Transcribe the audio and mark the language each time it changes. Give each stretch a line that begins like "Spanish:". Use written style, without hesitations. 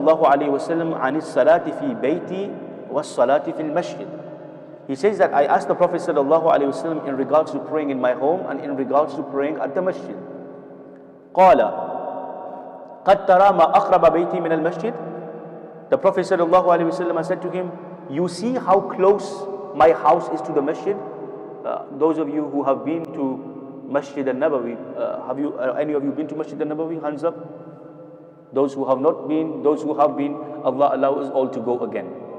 Arabic: الله عليه وسلم عن الصلاة في بيتي والصلاة في المسجد.
English: He says that I asked the Prophet sallallahu alaihi wasallam in regards to praying in my home and in regards to praying at the masjid.
Arabic: قال قد ترى ما أقرب بيتي من المسجد.
English: The Prophet sallallahu alaihi wasallam said to him, you see how close my house is to the masjid? Those of you who have been to Masjid al-Nabawi, any of you been to Masjid al-Nabawi? Hands up. Those who have not been, those who have been, Allah allows us all to go again.